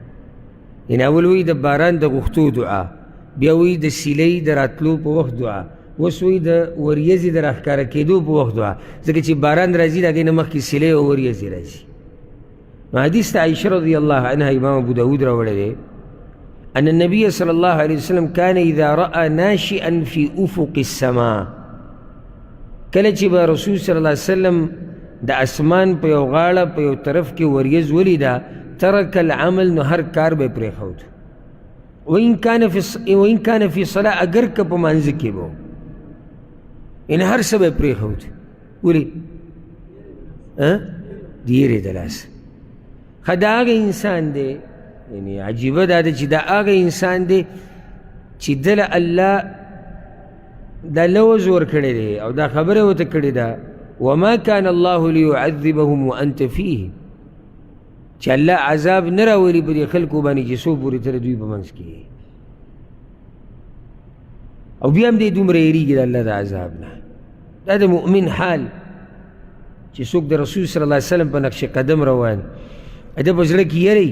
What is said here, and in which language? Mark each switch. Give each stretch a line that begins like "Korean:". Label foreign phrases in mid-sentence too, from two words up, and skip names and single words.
Pashto: یعنې اول وایي د باران د غوښتو دعا، بیا وایي د سیلۍ د راتلو په وخت دعا، اوس وایي د وریځې د راښکاره کېدو په وخت دعا، ځکه چې باران راځي د هغې نه مخکې سیلۍ او وریځې راځي. نو حدیث ته عایشه
Arabic: رضی الله عنها
Pashto: امام ابو داود راوړی دی،
Arabic: ان النبي صلى الله عليه وسلم كان اذا راى ناشئا في افق السماء،
Pashto: کله چې به رسول
Arabic: صلی الله علیه وسلم
Pashto: د اسمان په یو غاړه په یو طرف کې وریځ ولیده،
Arabic: ترک العمل،
Pashto: نو هر کار به یې پرېښود.
Arabic: وإن كان في صلاة،
Pashto: اگر که په مانځه کې به یعنې هر څه به یې پرېښود. ولې؟ د یېرې د لاسه. ښه د هغه انسان دی، یعنی عجیبه دا ده چې دا هغه انسان دی چې دله الله دا لوز ورکړی دی او دا خبره ورته کړې ده،
Arabic: وما كان الله ليعذبهم وانت فيهم،
Pashto: چې الله عذاب نه راولي په دې خلکو باندې چې څو پورې تر دوی په منځ کې، او بیا هم دې دومره یېرېږي د الله د عذاب نه. دا د مؤمن حال چې څوک د رسول
Arabic: صلی الله علیه وسلم
Pashto: په نقش قدم روان، ده په زړه کې یری.